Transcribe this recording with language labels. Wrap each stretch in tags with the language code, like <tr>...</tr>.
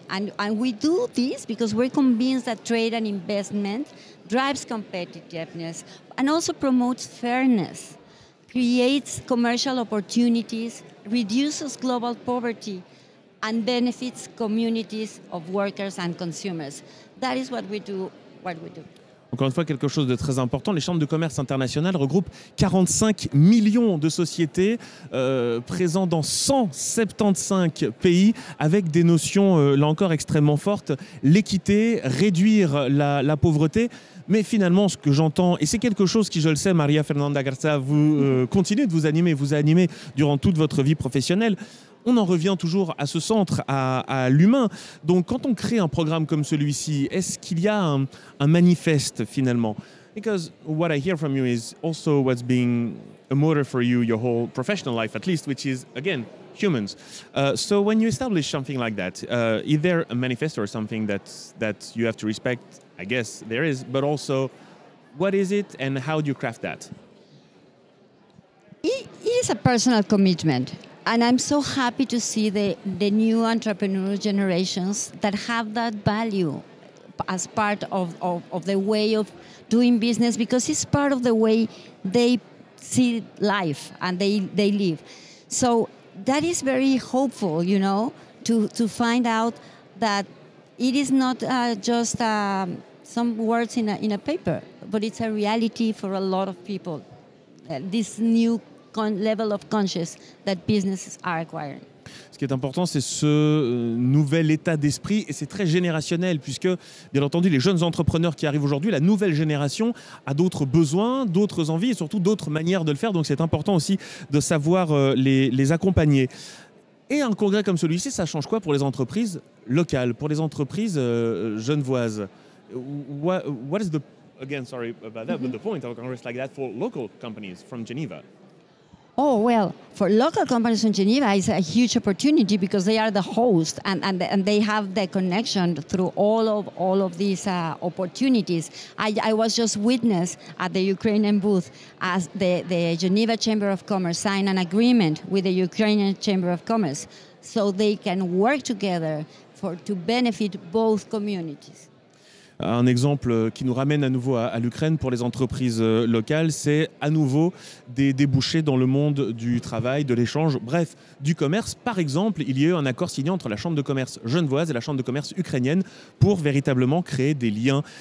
<en>And we do this because we're convinced that trade and investment drives competitiveness and also promotes fairness, creates commercial opportunities, reduces global poverty, and benefits communities of workers and consumers. That is what we do.</en> <fr>Encore une fois, quelque chose de très important. Les chambres de commerce internationales regroupent 45 millions de sociétés présentes dans 175 pays, avec des notions, là encore, extrêmement fortes. L'équité, réduire la pauvreté. Mais finalement, ce que j'entends, et c'est quelque chose qui, je le sais, Maria Fernanda Garza, vous continuez de vous a animé durant toute votre vie professionnelle. On en revient toujours à ce centre, à l'humain. Donc, quand on crée un programme comme celui-ci, est-ce qu'il y a un manifeste finalement?</fr> <en>Because what I hear from you is also what's being a motor for you your whole professional life, at least, which is, again, humans. So when you establish something like that, is there a manifesto or something that you have to respect? I guess there is, but also, what is it and how do you craft that? It is a personal commitment. And I'm so happy to see the new entrepreneur generations that have that value as part of the way of doing business, because it's part of the way they see life and they live. So that is very hopeful, to find out that it is not just some words in a paper, but it's a reality for a lot of people. This new level of conscious that businesses are acquiring.</en> <fr>Ce qui est important, c'est ce nouvel état d'esprit et c'est très générationnel puisque, bien entendu, les jeunes entrepreneurs qui arrivent aujourd'hui, la nouvelle génération a d'autres besoins, d'autres envies et surtout d'autres manières de le faire. Donc c'est important aussi de savoir les accompagner. Et un congrès comme celui-ci, ça change quoi pour les entreprises locales, pour les entreprises genevoises?</fr> <en>What is the, again, sorry about that, but the point of a congress like that for local companies from Geneva? Oh, well, for local companies in Geneva, it's a huge opportunity because they are the host and they have the connection through all of these opportunities. I was just witness at the Ukrainian booth as the Geneva Chamber of Commerce signed an agreement with the Ukrainian Chamber of Commerce so they can work together to benefit both communities.</en> <fr>Un exemple qui nous ramène à nouveau à l'Ukraine pour les entreprises locales, c'est à nouveau des débouchés dans le monde du travail, de l'échange, bref, du commerce. Par exemple, il y a eu un accord signé entre la Chambre de commerce genevoise et la Chambre de commerce ukrainienne pour véritablement créer des liens.</fr>